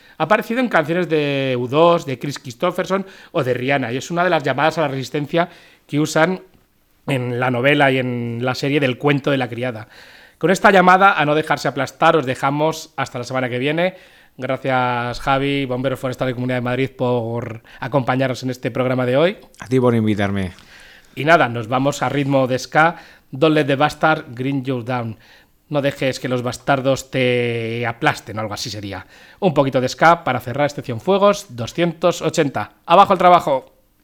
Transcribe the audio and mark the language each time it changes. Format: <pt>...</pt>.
<es>Ha aparecido en canciones de U2, de Kris Kristofferson o de Rihanna, y es una de las llamadas a la resistencia que usan en la novela y en la serie del cuento de la criada. Con esta llamada a no dejarse aplastar, os dejamos hasta la semana que viene. Gracias, Javi, Bomberos Forestales de Comunidad de Madrid, por acompañarnos en este programa de hoy. A ti por invitarme. Y nada, nos vamos a ritmo de ska.</es> <en>Don't let the bastard grind you down.</en> <es>No dejes que los bastardos te aplasten o algo así sería. Un poquito de ska para cerrar este Cienfuegos 280. ¡Abajo el trabajo!</es>